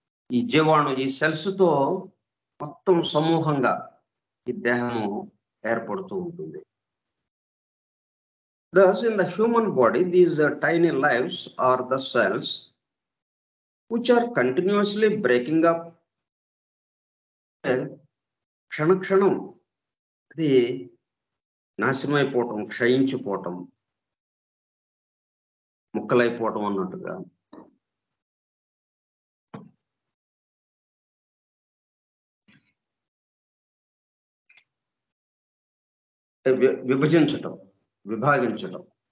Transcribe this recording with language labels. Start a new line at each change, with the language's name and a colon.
Telugu: ఈ జీవాణు ఈ సెల్స్ తో మొత్తం సమూహంగా ఈ దేహము ఏర్పడుతూ ఉంటుంది.
English: Thus, in the human body, these tiny lives are the cells which are continuously breaking up.
Telugu: క్షణక్షణం అది నాశనమైపోవటం, క్షయించిపోవటం, ముక్కలైపోవటం అన్నట్టుగా విభజించటం, విభాగించటం,